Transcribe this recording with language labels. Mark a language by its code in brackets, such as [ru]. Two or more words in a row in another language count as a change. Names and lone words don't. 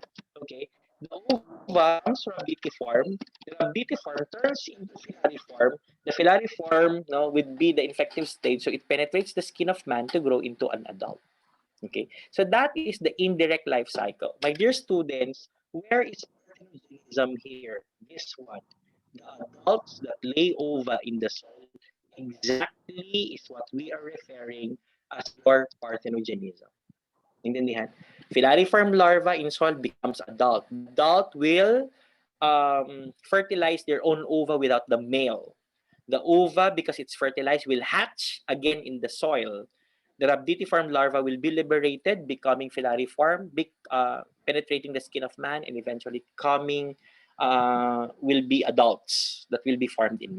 [en] Okay, the ova comes rabitiform, the rabitiform turns into filariform, the filariform, no, would be the infective stage, so it penetrates the skin of man to grow into an adult. Okay, so that is the indirect life cycle. My dear students, where is parthenogenism here? This one. The adults that lay ova in the soil exactly is what we are referring as your parthenogenism. Intindihan? Filariform larva in soil becomes adult. Adult will fertilize their own ova without the male. The ova, because it's fertilized, will hatch again in the soil. The rhabditiform larva will be liberated, becoming filariform, penetrating the skin of man, and eventually will be adults that will be formed in man.